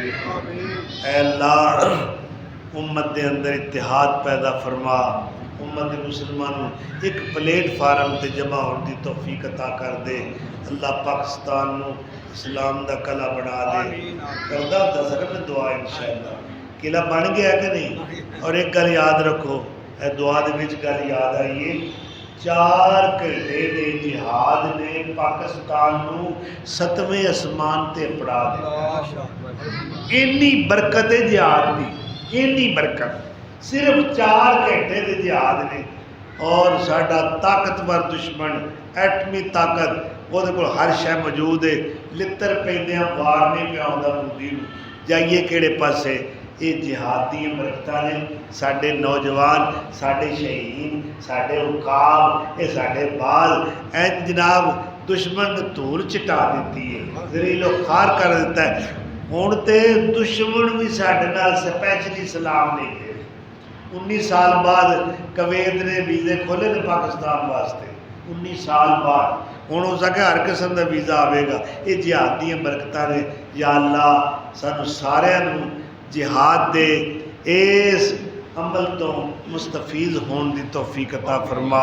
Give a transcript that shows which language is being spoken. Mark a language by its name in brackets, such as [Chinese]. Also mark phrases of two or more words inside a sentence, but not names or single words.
[Punjabi] اے اللہ امت دے اندر اتحاد پیدا فرما، امت مسلمانوں ایک پلیٹ فارم تے جمع ہونے دی توفیق عطا کر دے۔ اللہ پاکستان نو اسلام دا قلعہ بنا دے۔ کردہ دسر میں دعا انشاءاللہ قلعہ بن گیا کہ نہیں؟ اور ایک گل یاد رکھو، اے دعا دے وچ گل یاد آئیے، 4 گھنٹے دے جہاد نے پاکستان نو 7ویں اسمان تے پڑا دیا۔ اینی برکت ہے جہاد دی، اینی برکت صرف 4 گھنٹے دے جہاد نے۔ اور ساڈا طاقتور دشمن ایٹمی طاقت وہ دے کول ہر شے موجود ہے، لتر پیندیاں وار نہیں پیا ہوندا مودی نو، جائیے کیڑے پاسے؟ یہ جہاد دی برکتاں نے، ساڈے نوجوان، ساڈے شہید، ساڈے حکام، یہ ساڈے بال این جناب دشمن نے دھول چٹا دیتی ہے، ذلیل و خوار کر دیتا ہے۔ ہن تے دشمن بھی ساڈے نال سپیشلی سلام نہیں دے۔ 19 سال بعد کویت نے ویزے کھولے نے پاکستان واسطے، 19 سال بعد ہوں ہو سکے [Urdu] ہر قسم کا ویزا آئے گا۔ [Punjabi] یہ جہاد دیا برکتاں نے۔ یا اللہ سانو سارے جہاد دے اس عمل تو مستفیض ہون دی توفیق عطا فرما۔